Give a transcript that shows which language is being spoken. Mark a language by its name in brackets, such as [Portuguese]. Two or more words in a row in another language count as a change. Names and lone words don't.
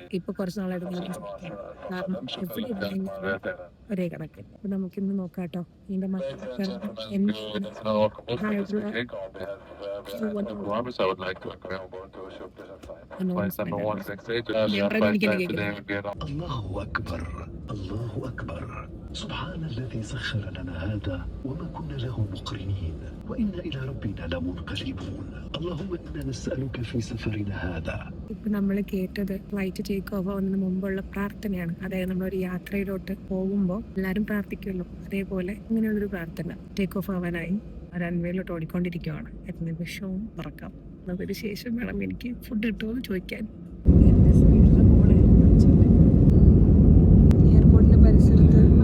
[Malayalam] ഇപ്പൊ കുറച്ച് നാളായിട്ട് ഞാൻ ചോദിക്കാം. കാരണം എവിടെ ഇരുന്നാലും ഒരേ കണക്ക്. അപ്പൊ നമുക്കിന്ന് നോക്കാട്ടോ. ഇതിന്റെ മക്കളൊക്കെ ഞാൻ പറയുന്നത് എനിക്ക് തന്നെ കേൾക്കുന്നത്. [Arabic] الله أكبر الله أكبر سبحان الذي سخر لنا هذا وما كنا له مقرنين وإنا إلى ربنا لمنقلبون اللهم إنا نسألك في سفرنا هذا. [Malayalam] ഇപ്പൊ നമ്മൾ കേട്ടത് [English] flight take off [Malayalam] ആവുന്നതിന് മുമ്പുള്ള പ്രാർത്ഥനയാണ്. അതായത് നമ്മളൊരു യാത്രയിലോട്ട് പോകുമ്പോൾ എല്ലാവരും പ്രാർത്ഥിക്കുമല്ലോ, അതേപോലെ ഇങ്ങനെയുള്ളൊരു പ്രാർത്ഥന. [English] take off [Malayalam] ആവാനായി റൺവേയിലോട്ട് ഓടിക്കൊണ്ടിരിക്കുകയാണ്. എത്ര നിമിഷവും പറക്കാം. അതിന് ശേഷം വേണം എനിക്ക് ഫുഡ് കിട്ടുമോ ചോദിക്കാൻ. എയർപോർട്ടിന്റെ പരിസരത്ത്